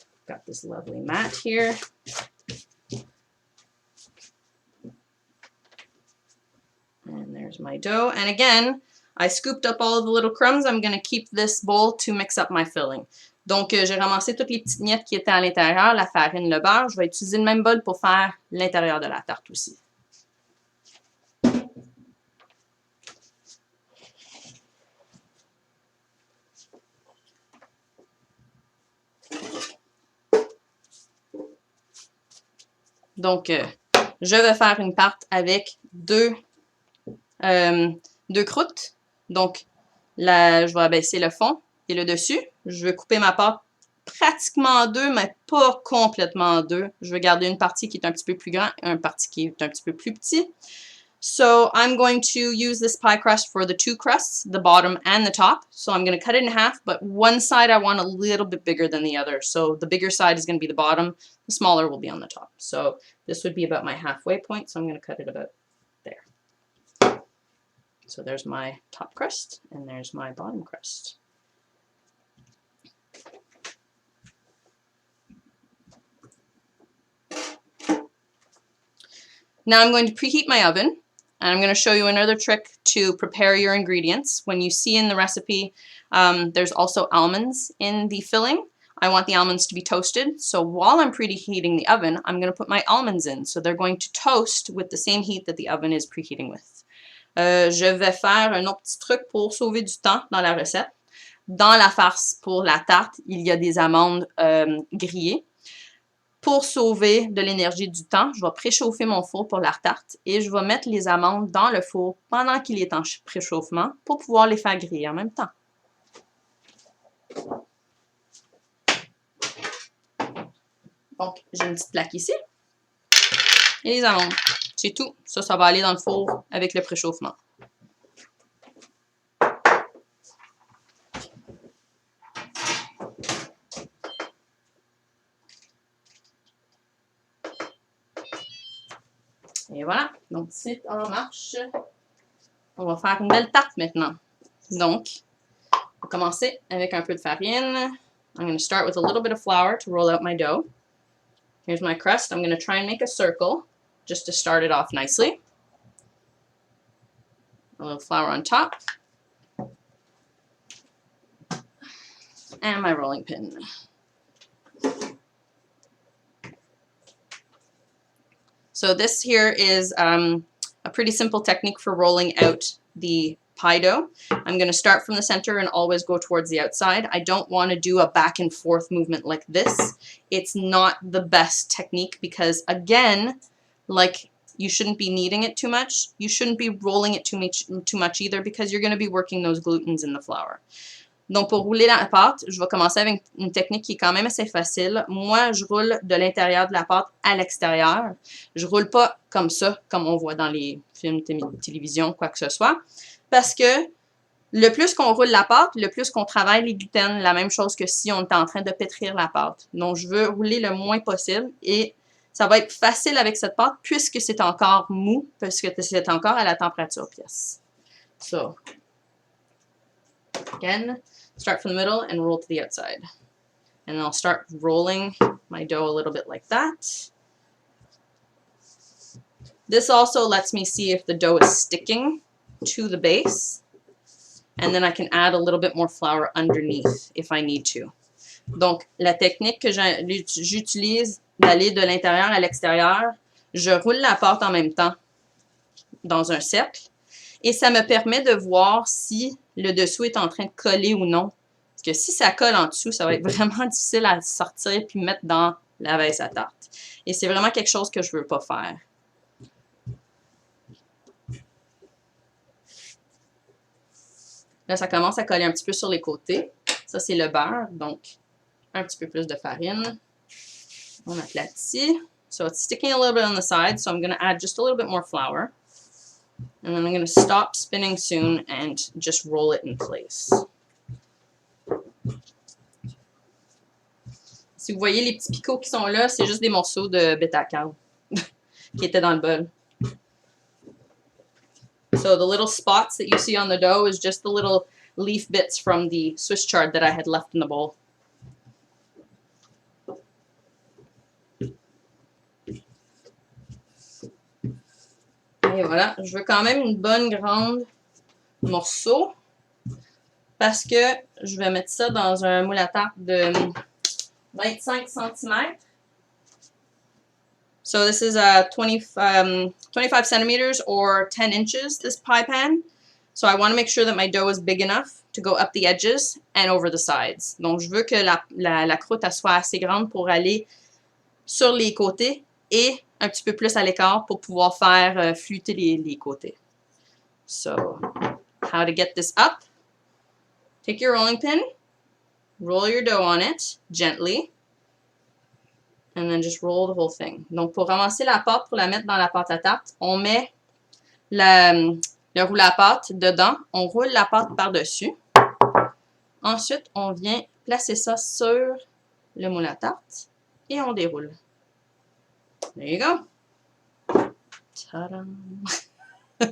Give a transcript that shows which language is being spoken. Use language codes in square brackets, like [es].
[en] Got this lovely mat here. And there's my dough. And again, I scooped up all of the little crumbs. I'm going to keep this bowl to mix up my filling. [fr] Donc, j'ai ramassé toutes les petites miettes qui étaient à l'intérieur, la farine, le beurre. Je vais utiliser le même bol pour faire l'intérieur de la tarte aussi. Donc, je vais faire une tarte avec deux croûtes. Donc, je vais abaisser le fond et le dessus. Je vais couper ma pâte pratiquement en deux, mais pas complètement en deux. Je vais garder une partie qui est un petit peu plus grande et une partie qui est un petit peu plus petit. [en] So I'm going to use this pie crust for the two crusts, the bottom and the top. So I'm going to cut it in half, but one side I want a little bit bigger than the other. So the bigger side is going to be the bottom, the smaller will be on the top. So this would be about my halfway point, so I'm going to cut it about there. So there's my top crust, and there's my bottom crust. Now I'm going to preheat my oven, and I'm going to show you another trick to prepare your ingredients. When you see in the recipe, there's also almonds in the filling. I want the almonds to be toasted, so while I'm preheating the oven, I'm going to put my almonds in. So they're going to toast with the same heat that the oven is preheating with. [fr] Je vais faire un autre petit truc pour sauver du temps dans la recette. Dans la farce pour la tarte, il y a des amandes grillées. Pour sauver de l'énergie du temps, je vais préchauffer mon four pour la tarte et je vais mettre les amandes dans le four pendant qu'il est en préchauffement pour pouvoir les faire griller en même temps. Donc, j'ai une petite plaque ici et les amandes. C'est tout. Ça va aller dans le four avec le préchauffement. Et voilà, donc c'est en marche. On va faire une belle tarte maintenant. Donc, on va commencer avec un peu de farine. [en] I'm going to start with a little bit of flour to roll out my dough. Here's my crust. I'm going to try and make a circle just to start it off nicely. A little flour on top. And my rolling pin. So this here is a pretty simple technique for rolling out the pie dough. I'm going to start from the center and always go towards the outside. I don't want to do a back and forth movement like this. It's not the best technique because, again, like you shouldn't be kneading it too much. You shouldn't be rolling it too much either because you're going to be working those glutens in the flour. [fr] Donc, pour rouler la pâte, je vais commencer avec une technique qui est quand même assez facile. Moi, je roule de l'intérieur de la pâte à l'extérieur. Je roule pas comme ça, comme on voit dans les films de télévision, quoi que ce soit. Parce que le plus qu'on roule la pâte, le plus qu'on travaille les gluten, la même chose que si on était en train de pétrir la pâte. Donc, je veux rouler le moins possible et ça va être facile avec cette pâte puisque c'est encore mou, parce que c'est encore à la température pièce. [en] So, again, start from the middle and roll to the outside. And I'll start rolling my dough a little bit like that. This also lets me see if the dough is sticking to the base. And then I can add a little bit more flour underneath if I need to. [fr] Donc, la technique que j'utilise d'aller de l'intérieur à l'extérieur, je roule la pâte en même temps dans un cercle. Et ça me permet de voir si le dessous est en train de coller ou non. Parce que si ça colle en dessous, ça va être vraiment difficile à sortir puis mettre dans la baisse à tarte. Et c'est vraiment quelque chose que je ne veux pas faire. Là, ça commence à coller un petit peu sur les côtés. Ça, c'est le beurre. Donc, un petit peu plus de farine. On aplatit. [en] So, it's sticking a little bit on the side. So, I'm going to add just a little bit more flour. And then I'm going to stop spinning soon and just roll it in place. [fr] Si vous voyez les petits picots qui sont là, c'est juste des morceaux de bêta-cacao qui étaient dans le bol. [en] So the little spots that you see on the dough is just the little leaf bits from the Swiss chard that I had left in the bowl. [fr] Et voilà, je veux quand même une bonne grande morceau parce que je vais mettre ça dans un moule à tarte de 25 cm. [en] So this is a 25 centimeters or 10 inches, this pie pan. So I want to make sure that my dough is big enough to go up the edges and over the sides. [fr] Donc, je veux que la croûte elle soit assez grande pour aller sur les côtés et un petit peu plus à l'écart pour pouvoir faire flûter les côtés. [en] So, how to get this up? Take your rolling pin, roll your dough on it gently. And then just roll the whole thing. [fr] Donc, pour ramasser la pâte, pour la mettre dans la pâte à tarte, on met le roule à pâte dedans. On roule la pâte par-dessus. Ensuite, on vient placer ça sur le moule à tarte et on déroule. [en] There you go. Ta-da!